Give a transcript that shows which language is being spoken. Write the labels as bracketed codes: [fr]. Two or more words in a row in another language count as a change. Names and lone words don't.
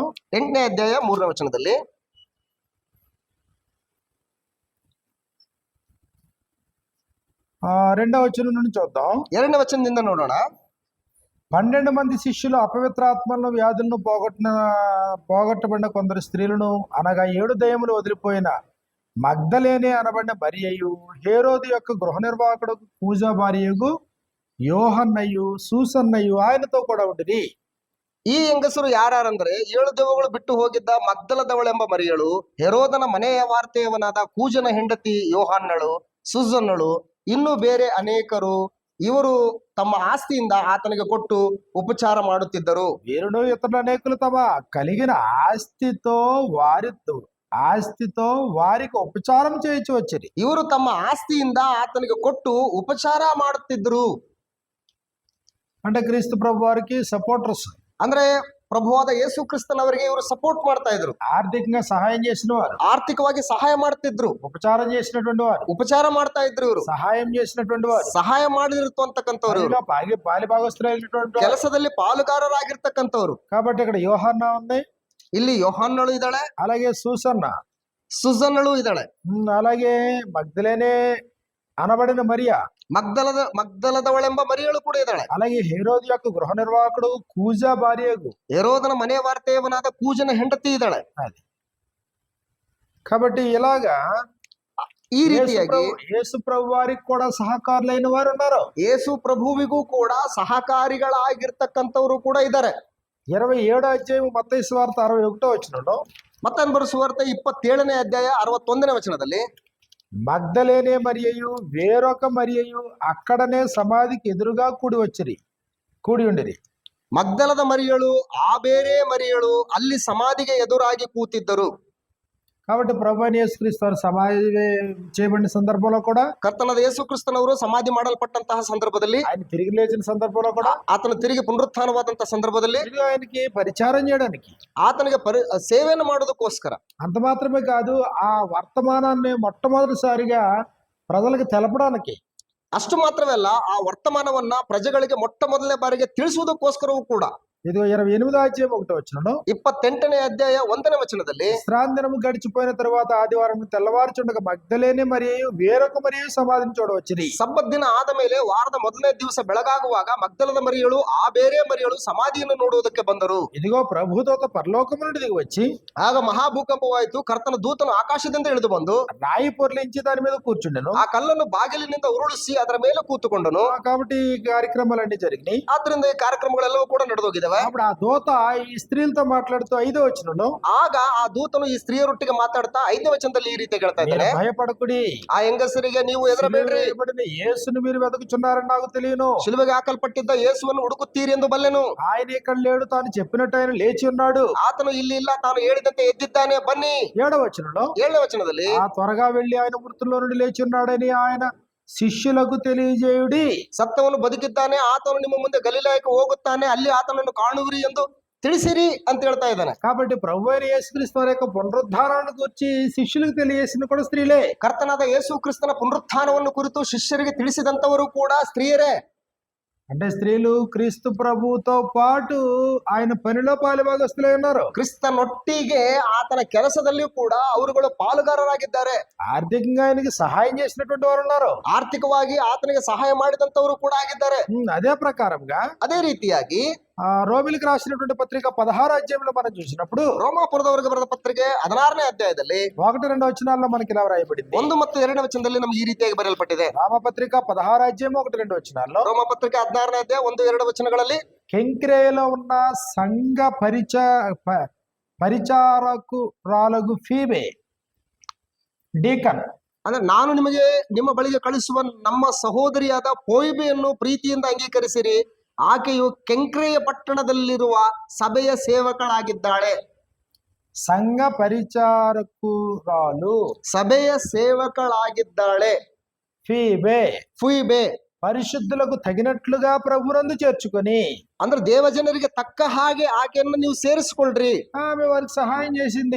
[kn] 8ನೇ ಅಧ್ಯಾಯ 3ನೇ ವಚನದಲ್ಲಿ, [te] రెండవ వచనం నుండి చూద్దాం. [kn] 2ನೇ ವಚನದಿಂದ ನೋಡೋಣ. [te] 12 మంది శిష్యులు అపవిత్రాత్మలను వ్యాధులను పోగొట్టబడిన కొందరు స్త్రీలను, అనగా 7 దయ్యములు వదిలిపోయిన మగ్ధలేనే అనబడిన మరియయు, హేరోదు యొక్క గృహ నిర్వాహకుడు కూజా భార్యయు యోహన్నయు, సూసన్నయు ఆయనతో కూడా ఉండిరి. [kn] ಈ ಹೆಂಗಸರು ಯಾರಂದ್ರೆ 7 ದೆವ್ವಗಳು ಬಿಟ್ಟು ಹೋಗಿದ್ದ ಮಗ್ದಲದವಳೆಂಬ ಮರಿಯಳು, ಹೆರೋದನ ಮನೆಯ ವಾರ್ತೆಯವನಾದ ಕೂಜನ ಹೆಂಡತಿ ಯೋಹಾನ್ನಳು, ಸುಜನ್ನಳು, ಇನ್ನೂ ಬೇರೆ ಅನೇಕರು. ಇವರು ತಮ್ಮ ಆಸ್ತಿಯಿಂದ ಆತನಿಗೆ ಕೊಟ್ಟು ಉಪಚಾರ ಮಾಡುತ್ತಿದ್ದರು. [te] వీరుడు ఇతరులు అనేకులు తమ కలిగిన ఆస్తితో వారికి ఉపచారం చేయించి వచ్చిరి. [kn] ಇವರು ತಮ್ಮ ಆಸ್ತಿಯಿಂದ ಆತನಿಗೆ ಕೊಟ್ಟು ಉಪಚಾರ ಮಾಡುತ್ತಿದ್ದರು. [te] అంటే క్రీస్తు ప్రభు వారికి సపోర్టర్స్, [kn] ಅಂದ್ರೆ ಪ್ರಭುವಾದ ಯೇಸು ಕ್ರಿಸ್ತನವರಿಗೆ ಇವರು ಸಪೋರ್ಟ್ ಮಾಡ್ತಾ ಇದ್ರು. [te] ఆర్థికంగా సహాయం చేసిన వారు, [kn] ಆರ್ಥಿಕವಾಗಿ ಸಹಾಯ ಮಾಡ್ತಿದ್ರು, [te] ఉపచారం చేసినటువంటి వారు, [kn] ಉಪಚಾರ ಮಾಡ್ತಾ ಇದ್ರು, ಇವರು [te] సహాయం చేసినటువంటి వారు, [kn] ಸಹಾಯ ಮಾಡಿರ್ತಕ್ಕಂಥವ್ರು, [te] పాలిభాగస్తులైనటువంటి [kn] ಕೆಲಸದಲ್ಲಿ ಪಾಲುಗಾರರಾಗಿರ್ತಕ್ಕಂಥವ್ರು. [te] కాబట్టి ఇక్కడ యోహన్న ఉంది, [kn] ಇಲ್ಲಿ ಯೋಹಾನ್ನಳು ಇದ್ದಾಳೆ, [te] అలాగే సూసన్న, [kn] ಸುಜನ್ನಳು ಇದ್ದಾಳೆ, [te] అలాగే మగ్ధలేనే అనబడిన మరియా, [kn] ಮಗ್ದಲದವಳೆಂಬ ಮರಿಯಳು ಕೂಡ ಇದ್ದಾಳೆ, [te] అలాగే హేరోదు యొక్క గృహ నిర్వాహకుడు కూజా భార్యకు, [kn] ಹೆರೋದನ ಮನೆ ವಾರ್ತೆಯವನಾದ ಕೂಜನ ಹೆಂಡತಿ ಇದ್ದಾಳೆ. [te] అది కాబట్టి ఇలాగా [kn] ಈ ರೀತಿಯಾಗಿ [te] యేసు ప్రభు వారికి కూడా సహకారులైన వారు ఉన్నారు. [kn] ಯೇಸು ಪ್ರಭುವಿಗೂ ಕೂಡ ಸಹಕಾರಿಗಳಾಗಿರ್ತಕ್ಕಂಥವ್ರು ಕೂಡ ಇದ್ದಾರೆ. [te] 27వ అధ్యాయం మత్తయి సువార్త 61వ వచనంలో, [kn] ಮತ್ತಾಯನ ಬರೆಸುವಾರ್ತೆ 27ನೇ ಅಧ್ಯಾಯ 61ನೇ ವಚನದಲ್ಲಿ, [te] మగ్ధలేనే మరియయు వేరొక మరియయు అక్కడనే సమాధికి ఎదురుగా కూడి ఉండిరి. [kn] ಮಗ್ದಲದ ಮರಿಯಳು, ಆ ಬೇರೆ ಮರಿಯಳು ಅಲ್ಲಿ ಸಮಾಧಿಗೆ ಎದುರಾಗಿ ಕೂತಿದ್ದರು. [te] కాబట్టి ప్రభు అయిన యేసుక్రీస్తు వారు సమాధి చేయబడిన సందర్భంలో కూడా, [kn] ಕರ್ತನಾದ ಯೇಸು ಕ್ರಿಸ್ತನವರು ಸಮಾಧಿ ಮಾಡಲ್ಪಟ್ಟಂತಹ ಸಂದರ್ಭದಲ್ಲಿ, [te] ఆయన తిరిగి లేచిన సందర్భంలో కూడా, [kn] ಆತನು ತಿರುಗಿ ಪುನರುತ್ಥಾನವಾದಂತಹ ಸಂದರ್ಭದಲ್ಲಿ [te] తిరిగి ఆయనకి పరిచారం చేయడానికి, [kn] ಆತನಿಗೆ ಸೇವೆಯನ್ನು ಮಾಡೋದಕ್ಕೋಸ್ಕರ, [te] అంత మాత్రమే కాదు ఆ వర్తమానాన్ని మొట్టమొదటిసారిగా ప్రజలకు తెలపడానికి, [kn] ಅಷ್ಟು ಮಾತ್ರವೇ ಅಲ್ಲ, ಆ ವರ್ತಮಾನವನ್ನ ಪ್ರಜೆಗಳಿಗೆ ಮೊಟ್ಟ ಮೊದಲನೇ ಬಾರಿಗೆ ತಿಳಿಸುವುದಕ್ಕೋಸ್ಕರವೂ ಕೂಡ. [te] ఇది 28వ అధ్యాయం 1వ వచనంలో, [kn] 28ನೇ ಅಧ್ಯಾಯ 1ನೇ ವಚನದಲ್ಲಿ, [te] విశ్రాంతి దినము గడిచిపోయిన తర్వాత ఆదివారం తెల్లవారుచుండగా మగ్దలేనే మరియు వేరొక మరియు సమాధిని చూడవచ్చిరి. [kn] ಸಬ್ಬತ್ ದಿನ ಆದ ಮೇಲೆ ವಾರದ ಮೊದಲನೇ ದಿವಸ ಬೆಳಗಾಗುವಾಗ ಮಗ್ದಲದ ಮರಿಯಳು ಆ ಬೇರೆ ಮರಿಯಳು ಸಮಾಧಿಯನ್ನು ನೋಡುವುದಕ್ಕೆ ಬಂದರು. [te] ఇదిగో ప్రభుదూత పరలోకము నుండి దిగి వచ్చి, [kn] ಆಗ ಮಹಾಭೂಕಂಪವಾಯಿತು. ಕರ್ತನ ದೂತನು ಆಕಾಶದಿಂದ ಇಳಿದು ಬಂದು [te] రాయి పొర్లించి దాని మీద కూర్చుండెను. [kn] ಆ ಕಲ್ಲನ್ನು ಬಾಗಿಲಿನಿಂದ ಉರುಳಿಸಿ ಅದರ ಮೇಲೆ ಕೂತುಕೊಂಡನು. [te] కాబట్టి ఈ కార్యక్రమాలన్నీ జరిగినాయి. [kn] ಆದ್ರಿಂದ ಈ ಕಾರ್ಯಕ್ರಮಗಳೆಲ್ಲವೂ ಕೂಡ ನಡೆದೋಗಿದ್ದಾವೆ. [te] అప్పుడు ఆ దూత ఈ స్త్రీలతో మాట్లాడుతూ 5వ వచనంలో, [kn] ಆಗ ಆ ದೂತನು ಈ ಸ್ತ್ರೀಯರೊಟ್ಟಿಗೆ ಮಾತಾಡ್ತಾ 5ನೇ ವಚನದಲ್ಲಿ ಈ ರೀತಿ ಹೇಳ್ತಾ [te] మీరు [kn] ಇದ್ದಾನೆ, [te] భయపడకుడి, [kn] ಆ ಹೆಂಗಸರಿಗೆ ನೀವು ಹೆದರಬೇಡ್ರಿ, [te] సిలువవేయబడిన యేసును మీరు వెతుకుచున్నారని నాకు తెలియను. [kn] ಶಿಲುಬೆಗೆ ಹಾಕಲ್ಪಟ್ಟಿದ್ದ ಯೇಸುವನ್ನು ಹುಡುಕುತ್ತೀರಿ ಎಂದು ಬಲ್ಲೆನು. [te] ఆయన ఇక్కడ లేడు, తాను చెప్పినట్టు ఆయన లేచి ఉన్నాడు. [kn] ಆತನು ಇಲ್ಲಿ ಇಲ್ಲ, ತಾನು ಹೇಳಿದಂತೆ ಎದ್ದಿದ್ದಾನೆ, ಬನ್ನಿ. [te] 7వ వచనంలో, [kn] 7ನೇ ವಚನದಲ್ಲಿ, [te] ఆ త్వరగా వెళ్లి ఆయన మృతుల్లో నుండి లేచి ఉన్నాడని ఆయన శిష్యులకు తెలియజేయుడి. [kn] ಸತ್ತವನು ಬದುಕಿದ್ದಾನೆ, ಆತನು ನಿಮ್ಮ ಮುಂದೆ ಗಲಿಲಾಯಕ್ಕೆ ಹೋಗುತ್ತಾನೆ, ಅಲ್ಲಿ ಆತನನ್ನು ಕಾಣುವಿರಿ ಎಂದು ತಿಳಿಸಿರಿ ಅಂತ ಹೇಳ್ತಾ ಇದ್ದಾನೆ. [te] కాబట్టి ప్రభు అయిన యేసుక్రీస్తు వారి యొక్క పునరుద్ధారాన్ని గురించి శిష్యులకు తెలియజేసింది కూడా స్త్రీలే. [kn] ಕರ್ತನಾದ ಯೇಸು ಕ್ರಿಸ್ತನ ಪುನರುತ್ಥಾನವನ್ನು ಕುರಿತು ಶಿಷ್ಯರಿಗೆ ತಿಳಿಸಿದಂತವರು ಕೂಡ ಸ್ತ್ರೀಯರೇ. [te] అంటే స్త్రీలు క్రీస్తు ప్రభుతో పాటు ఆయన పనిలో పాలుభాగస్తులై ఉన్నారు. [kn] ಕ್ರಿಸ್ತನೊಟ್ಟಿಗೆ ಆತನ ಕೆಲಸದಲ್ಲಿಯೂ ಕೂಡ ಅವರುಗಳು ಪಾಲುಗಾರರಾಗಿದ್ದಾರೆ. [te] ఆర్థికంగా ఆయనకి సహాయం చేసినటువంటి వారు ఉన్నారు. [kn] ಆರ್ಥಿಕವಾಗಿ ಆತನಿಗೆ ಸಹಾಯ ಮಾಡಿದಂತವರು ಕೂಡ ಆಗಿದ್ದಾರೆ. [te] అదే ప్రకారంగా [kn] ಅದೇ ರೀತಿಯಾಗಿ [te] రోమిలికి రాసినటువంటి పత్రిక 16వ అధ్యాయంలో మనం చూసినప్పుడు, [kn] ರೋಮಾಪುರದವರಿಗೆ ಬರೆದ ಪತ್ರಿಕೆ 16ನೇ ಅಧ್ಯಾಯದಲ್ಲಿ [te] 1-2 వచనాల్లో మనకి ఇలా వ్రాయబడింది. [kn] 1 ಮತ್ತು 2ನೇ ವಚನದಲ್ಲಿ ನಮಗೆ ಈ ರೀತಿಯಾಗಿ ಬರೆಯಲ್ಪಟ್ಟಿದೆ. [te] రామపత్రిక 16వ అధ్యాయం 1-2 వచనాల్లో, [kn] ರೋಮ ಪತ್ರಿಕೆ 16ನೇ ಅಧ್ಯಾಯ 1-2 ವಚನಗಳಲ್ಲಿ, [te] కెంక్రేయలో ఉన్న సంఘ పరిచారకురాలగు ఫీబే డీకన్, [kn] ಅಂದ್ರೆ ನಾನು ನಿಮಗೆ ನಿಮ್ಮ ಬಳಿಗೆ ಕಳಿಸುವ ನಮ್ಮ ಸಹೋದರಿಯಾದ ಫೋಯಿಬೆಯನ್ನು ಪ್ರೀತಿಯಿಂದ ಅಂಗೀಕರಿಸಿರಿ. ಆಕೆಯು ಕೆಂಕ್ರೆಯ ಪಟ್ಟಣದಲ್ಲಿರುವ ಸಭೆಯ ಸೇವಕಳಾಗಿದ್ದಾಳೆ. [te] సంఘ పరిచారకురాలు [kn] ಸಭೆಯ ಸೇವಕಳಾಗಿದ್ದಾಳೆ. [te] ఫీబే, [kn] ಫುಯಿಬೆ [te] పరిశుద్ధులకు తగినట్లుగా ప్రభునందు చేర్చుకొని, [kn] ಅಂದ್ರೆ ದೇವಜನರಿಗೆ ತಕ್ಕ ಹಾಗೆ ಆಕೆಯನ್ನು ನೀವು ಸೇರಿಸಿಕೊಳ್ಳ್ರಿ. [te] ఆమె వారికి సహాయం చేసింది.